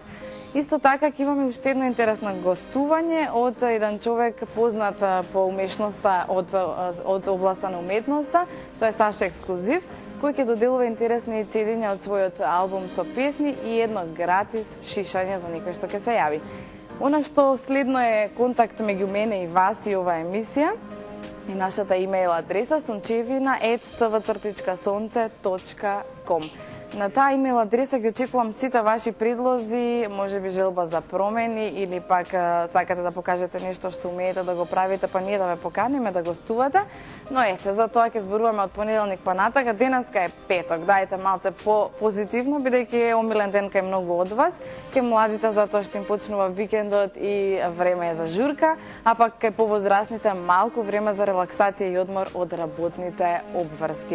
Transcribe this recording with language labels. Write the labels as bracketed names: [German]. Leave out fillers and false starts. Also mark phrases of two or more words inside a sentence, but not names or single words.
[Macedonian] Исто така ќе имаме уште едно интересно гостување од еден човек познат по умешноста од областа на уметноста. Тоа е Саша Ексклузив, кој ќе доделува интересни цедења од својот албум со песни и едно гратис шишање за некој што ќе се јави. Она што следно е контакт меѓу мене и вас и оваа емисија и нашата имејл адреса sonchevina@tvc.com. На таа имејл адреса ги очекувам сите ваши предлози, можеби желба за промени или пак сакате да покажете нешто што умеете да го правите, па ние да ве поканиме да гостувате. Но ете, за тоа ќе зборуваме од понеделник па натака. Денеска е петок, дајте малце позитивно, бидејќи е омилен ден кај многу од вас, кај младите затоа што им почнува викендот и време е за журка, а пак кај повозрасните малку време за релаксација и одмор од работните обврски.